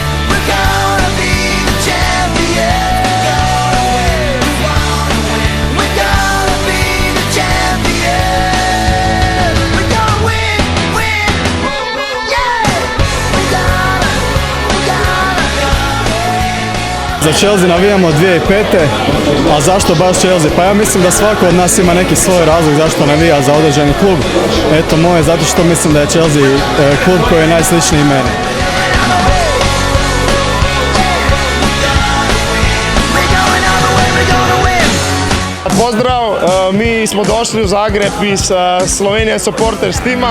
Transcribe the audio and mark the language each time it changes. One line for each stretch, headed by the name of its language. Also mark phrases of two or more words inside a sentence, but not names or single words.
English: We're gonna be the champions. We're gonna win, we wanna win. We're gonna be the champions. We're gonna win, win. Yeah, we gotta.
Croatian: Za Chelsea navijamo od 2005. A zašto baš Chelsea? Pa ja mislim da svako od nas ima neki svoj razlog zašto navija za određeni klub. Eto moje, zato što mislim da je Chelsea klub koji je najsličniji meni. Pozdrav, mi smo došli u Zagreb iz Slovenije Supporters tima.